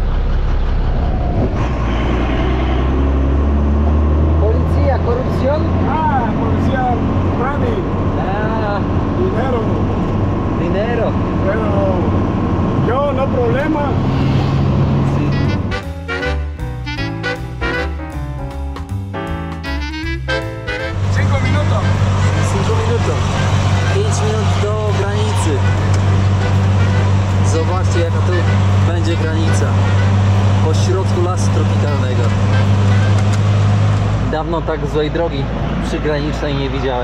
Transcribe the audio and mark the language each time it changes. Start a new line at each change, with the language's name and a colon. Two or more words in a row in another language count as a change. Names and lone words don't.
Polish: Policja, korupcjon?
Spanish: Policía, Rani, dinero. Dinero. Pero yo no problema. Sí. 5 minutos.
Polish: 5 minut. 5 minut do granicy. Zobaczcie, jaka tu będzie granica. Po środku lasu tropikalnego. Dawno tak złej drogi przygranicznej nie widziałem.